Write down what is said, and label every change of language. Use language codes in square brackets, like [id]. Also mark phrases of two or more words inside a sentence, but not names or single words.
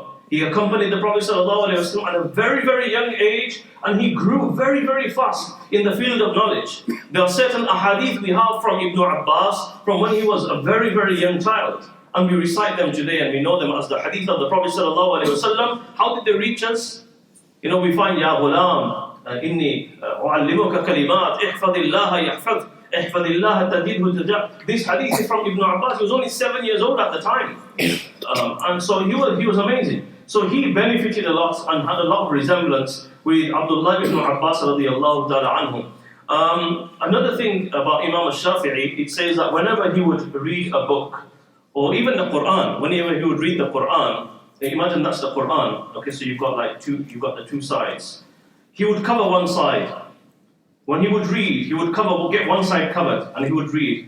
[en] He accompanied the Prophet ﷺ at a very, very young age, and he grew very, very fast in the field of knowledge. There are certain ahadith we have from Ibn Abbas from when he was a very, very young child. And we recite them today and we know them as the hadith of the Prophet ﷺ. How did they reach us? You know, we find, [ar] يا غلام، إني أعلمك كلمات، احفظ الله يحفظ، احفظ الله تجده تجاه. [en] This hadith is from Ibn Abbas. He was only 7 years old at the time. And so he was amazing. So he benefited a lot and had a lot of resemblance with Abdullah ibn Abbas [ar] رضي الله تعالى عنهم. [en] Another thing about Imam Shaafi'i, it says that whenever he would read a book, or even the Quran, whenever he would read the Quran, imagine that's the Quran, okay, so you've got the two sides. He would cover one side. When he would read, he would get one side covered, and he would read.